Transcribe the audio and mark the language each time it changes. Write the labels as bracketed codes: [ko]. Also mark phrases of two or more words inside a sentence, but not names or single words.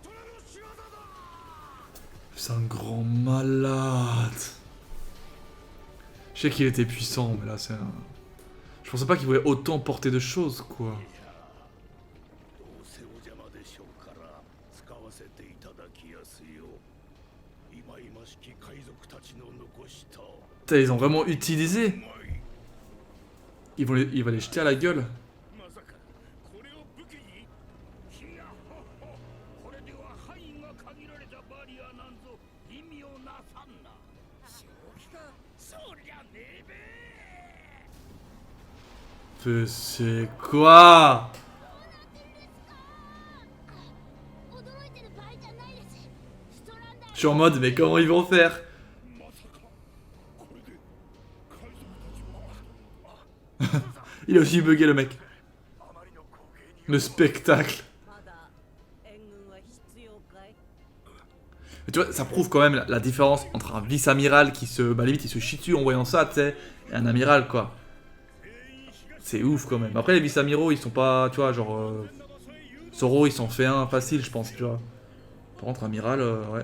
[fr] C'est un grand malade. Je sais qu'il était puissant, mais là c'est un... Je pensais pas qu'il pouvait autant porter de choses, quoi. [ja] どうせお邪魔でしょうから使わせていただきやすよ。忌々しき海賊たちの残した [fr] Putain, ils ont vraiment utilisé. Il va les jeter à la gueule. [ja] まさかこれを武器にいやこれでは範囲が限られたバリアなんぞ意味をなさんな。正気かそりゃねえべ。 [fr] C'est quoi? [ja] 驚いてる場合じゃないです。ストランダー [fr] Je suis en mode, mais comment ils vont faire? [ja] まさかこれで海賊たちは [fr] Il a aussi bugué le mec. [ja] あまりの光景に [fr] Le spectacle. [ja] まだ援軍は必要かい？ [fr] Mais tu vois, ça prouve quand même la différence entre un vice-amiral qui se... Bah limite, il se chie dessus en voyant ça, tu sais, et un amiral, quoi. C'est ouf, quand même. Après, les vice-amiraux, ils sont pas... Tu vois, genre... Zoro, il s'en fait un facile, je pense, tu vois. Par contre, amiral, ouais.